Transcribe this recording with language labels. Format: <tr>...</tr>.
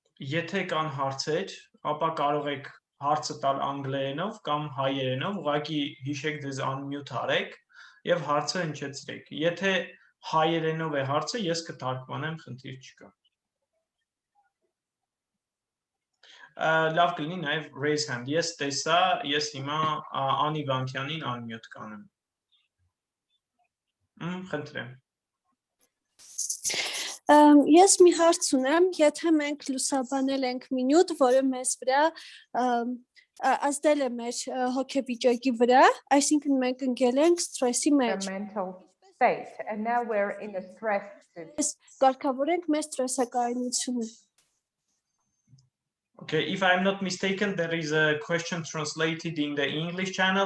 <hy>Եթե կան հարցեր, ապա կարող եք հարցը տալ անգլերենով կամ հայերենով, ուղղակի հիշեք ձեզ unmute արեք եւ հարցը հնչեցրեք։ Եթե հայերենով է հարցը, ես կթարգմանեմ, խնդիր չկա։ Լավ կլինի նաև raise hand։ Ես տեսա, ես հիմա Անի Վանքյանին unmute կանեմ։ Խնդրեմ։ Ես մի հարց ունեմ, եթե մենք լուսաբանել ենք մի նյութ, որը մեզ վրա ազդել է մեր հոգեվիճակի վրա, այսինքն մենք ընկել ենք սթրեսի մեջ։</hy> <en>Mental state, and now we're in a stress situation.</en> <hy>Կարգավորենք մեր սթրեսակայունությունը։</hy> <en>Okay, if I'm not mistaken, there is a question translated in the English channel.</en>